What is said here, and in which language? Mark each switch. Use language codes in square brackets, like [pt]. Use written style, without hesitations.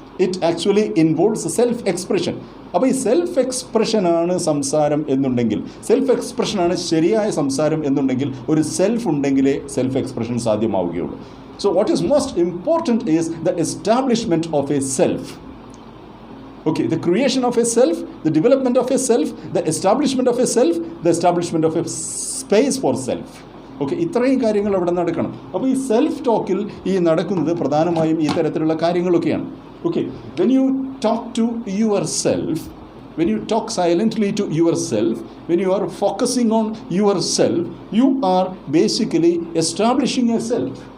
[en] It actually involves self expression. [ml] അപ്പോൾ ഈ self എക്സ്പ്രഷനാണ് സംസാരം എന്നുണ്ടെങ്കിൽ, സെൽഫ് എക്സ്പ്രഷനാണ് ശരിയായ സംസാരം എന്നുണ്ടെങ്കിൽ, ഒരു സെൽഫ് ഉണ്ടെങ്കിലേ self expression സാധ്യമാവുകയുള്ളൂ. [en] So what is most important is the establishment of a self. Okay, the creation of a self, the development of a self, the establishment of a self, the establishment of a space for self. [ml] Okay, ഇത്രയും കാര്യങ്ങൾ അവിടെ നടക്കണം. അപ്പോൾ ഈ self ടോക്കിൽ ഈ നടക്കുന്നത് പ്രധാനമായും ഈ തരത്തിലുള്ള കാര്യങ്ങളൊക്കെയാണ്. [en] Okay, when you talk to yourself, when you talk silently to yourself, when you are focusing on yourself, you are basically establishing a self.